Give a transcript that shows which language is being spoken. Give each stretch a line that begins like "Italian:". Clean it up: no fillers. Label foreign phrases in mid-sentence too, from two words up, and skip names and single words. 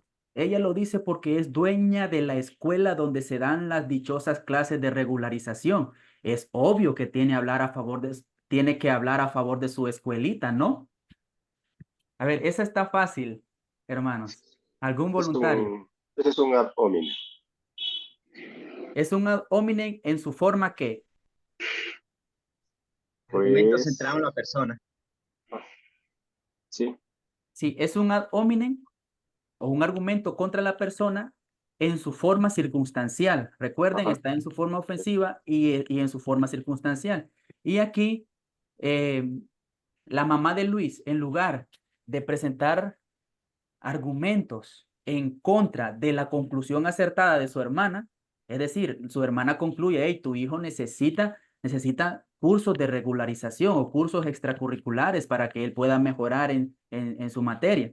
Spanish: Ella lo dice porque es dueña de la escuela donde se dan las dichosas clases de regularización. Es obvio que tiene que hablar a favor de su escuelita, ¿no? A ver, esa está fácil, hermanos. ¿Algún voluntario? Ese es un
Latin: ad hominem.
Spanish: Es un
Latin: ad hominem
Spanish: en su forma que, Argumento Pues, centrado en la persona. sí, sí, es un
Latin: ad hominem
Spanish: o un argumento contra la persona en su forma circunstancial. Recuerden, ajá, está en su forma ofensiva y en su forma circunstancial. Y aquí, la mamá de Luis, en lugar de presentar argumentos en contra de la conclusión acertada de su hermana, es decir, su hermana concluye, hey, tu hijo necesita cursos de regularización o cursos extracurriculares para que él pueda mejorar en su materia.